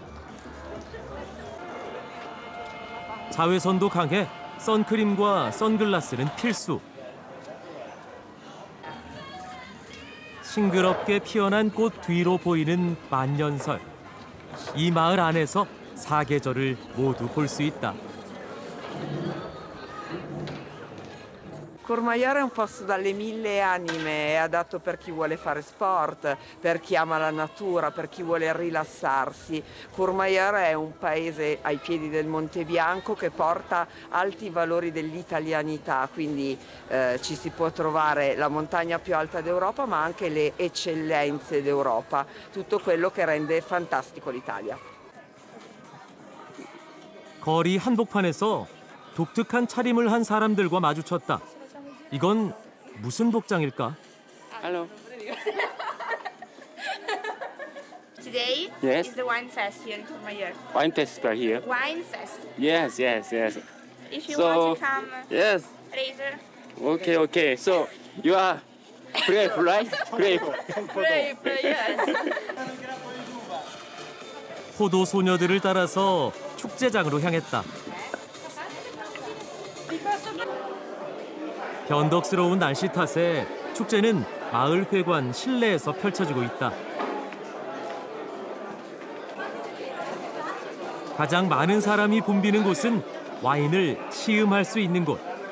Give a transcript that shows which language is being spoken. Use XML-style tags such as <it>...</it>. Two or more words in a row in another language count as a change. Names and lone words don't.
<ko>자외선도 강해 선크림과 선글라스는 필수. 싱그럽게 피어난 꽃 뒤로 보이는 만년설. 이 마을 안에서 사계절을 모두 볼 수 있다.</ko> <it>Courmayeur è un posto dalle mille anime, è adatto per chi vuole fare sport, per chi ama la natura, per chi vuole rilassarsi. Courmayeur è un paese ai piedi del Monte Bianco che porta alti valori dell'italianità, quindi ci si può trovare la montagna più alta d'Europa ma anche le eccellenze d'Europa, tutto quello che rende fantastico l'Italia.</it> <ko>거리 한복판에서 독특한 차림을 한 사람들과 마주쳤다. 이건 무슨 복장일까?</ko> <en>Hello. Today Yes. is the wine fest here in Courmayeur. Wine festival here. Wine fest. Yes, yes, yes. If you So, want to come yes. later, Okay, okay. So you are grape, right? Grape. yes.</en> <ko>포도 소녀들을 따라서 축제장으로 향했다. 변덕스러운 날씨 탓에 축제는 마을 회관 실내에서 펼쳐지고 있다. 가장 많은 사람이 붐비는 곳은 와인을 시음할 수 있는 곳.</ko>